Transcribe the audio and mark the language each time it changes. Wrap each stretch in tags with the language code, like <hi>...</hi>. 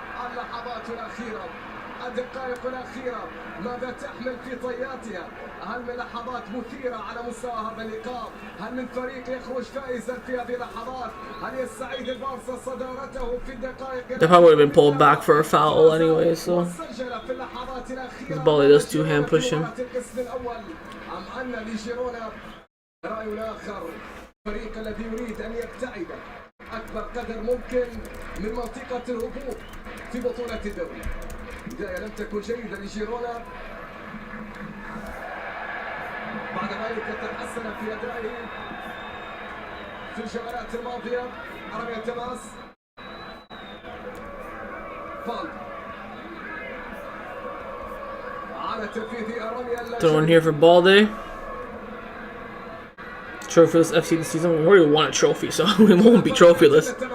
<ar>اللحظات الأخيرة الدقائق الأخيرة ماذا تحمل في طياتها؟ هل من لحظات مثيرة على مستوى هذا اللقاء؟ هل من فريق يخرج فائزا في هذه اللحظات؟ هل يستعيد البارسا صدارته في الدقائق؟</ar> <en>They probably would have been pulled back for a foul anyway, so this Balde does two-hand push him.</en> <ar>أم أن لجيرونا رأي آخر؟ الفريق الذي يريد أن يبتعد أكبر قدر ممكن من منطقة الهبوط في بطولة الدوري. بداية لم تكن جيدة لجيرونا، بعد ذلك تحسن في أدائه في الجولات الماضية. رمي التماس فالد على تنفيذ الرمية.</ar> <en>Throwing here for Balde. Trophyless FC this season. We already won a trophy, so we won't be trophyless.</en>